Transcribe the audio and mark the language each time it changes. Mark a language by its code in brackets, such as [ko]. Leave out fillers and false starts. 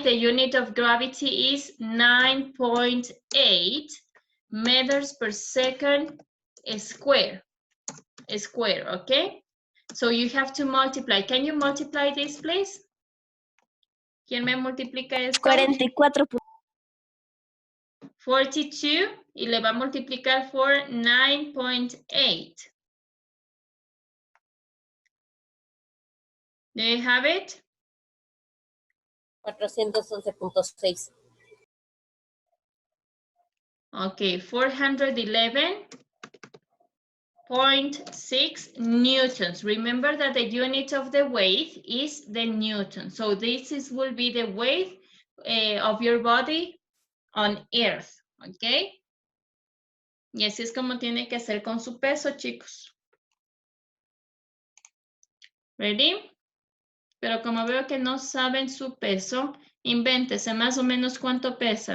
[en] The unit of gravity is 9.8 meters per second square. Okay? So you have to multiply. Can you multiply this, please? [es] ¿Quién me multiplica esto? 44. 42 y le va a multiplicar por 9.8. [en] Do you have it? 411.6. Okay, 411.6 newtons. Remember that the unit of the weight is the newton. So this will be the weight of your body on Earth, okay? [es] Y así es como tiene que hacer con su peso, chicos. [en] Ready? [es] Pero como veo que no saben su peso, invéntese más o menos cuánto pesa.